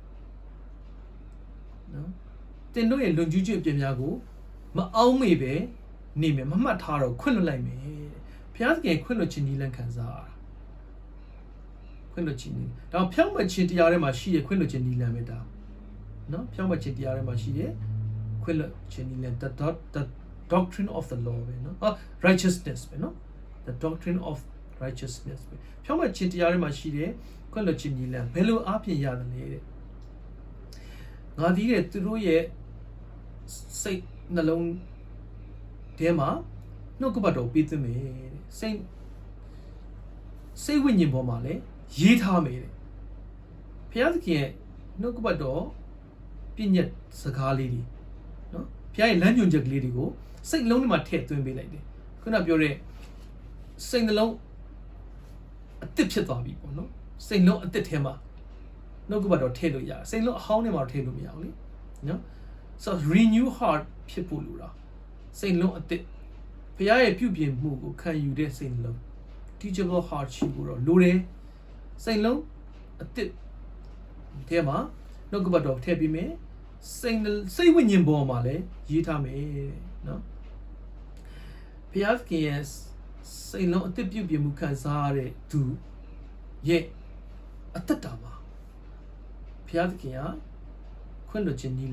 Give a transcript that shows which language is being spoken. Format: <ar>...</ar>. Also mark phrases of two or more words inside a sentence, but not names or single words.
<my>နော်တင်တို့ရဲ့လွန်ကျူးခြင်းအပြစ်များကိုမအောင်မေပဲနေမယ်မမှတ်ထားတော့ခွင့်လွှတ်လိုက်မယ်ဘုရားသခင်ခွင့်လွှတ် ခြင်းနည်းလမ်းခံစားရတာခွင့်လွှတ်ခြင်းနည်းဒါဖြောင့်မတ်ခြင်းတရားထဲမှာရှိတဲ့ခွင့်လွှတ်ခြင်းနည်းလမ်းပဲဒါနော်ဖြောင့်မတ်ခြင်းတရားထဲမှာရှိတဲ့ခွင့်လွှတ်ခြင်းနည်းလမ်း</my> <en>the doctrine of the law</en> <my>ပဲနော် righteousness ပဲနော်</my> <en>the doctrine of righteousness</en> <my>ပဲဖြောင့်မတ်ခြင်းတရားထဲမှာရှိတဲ့ခွင့်လွှတ်ခြင်းနည်းလမ်းဘယ်လိုအားဖြင့်ရတယ်လဲတဲ့ငါဒီတဲ့သူတို့ရဲ့စိတ်နှလုံးထဲမှာနှုတ်ကပတ်တော်ပေးသမယ်တဲ့ စိတ်ဝိညာဉ်ပေါ်မှာလည်းရေးထားမယ်တဲ့ဘုရားသခင်ရဲ့နှုတ်ကပတ်တော်ပြည့်ညတ်စကားလေးတွေနော်ဘုရားရဲ့လမ်းညွှန်ချက်ကလေးတွေကိုစိတ်လုံးထဲမှာထည့်သွင်းပေးလိုက်တယ်ခုနပြောတဲ့စိတ်နှလုံးအသစ်ဖြစ်သွားပြီပေါ့နော်စိတ်လုံးအသစ်ထဲမှာနှုတ်ကပတ်တော်ထည့်လို့ရတယ်စိတ်လုံး အဟောင်းထဲမှာထည့်လို့မရဘူးလေနော်</my> <en>so renew heart</en> <my>ဖြစ်ဖို့လိုတာစိတ်လုံးအသစ်ဘုရားရဲ့ပြုပြင်မှုကိုခံယူတဲ့စိတ်လုံး</my> <en>teachable heart</en> <my>ရှိဖို့တော့လိုတယ်စိတ်လုံးအသစ်ထဲမှာနှုတ်ကပတ်တော်ထည့်ပြီးမယ်စိ တ်ဝိညာဉ်ပေါ်မှာလည်းရေးထားမယ်နော်ဘုရားသခင်ရဲ့စိတ်လုံးအသစ်ပြုပြင်မှုခံစားရတဲ့သူရဲ့အသက်တာမှာဘုရားသခင်ကခွင့်လွှတ်ခြင်းနည်းလ</my>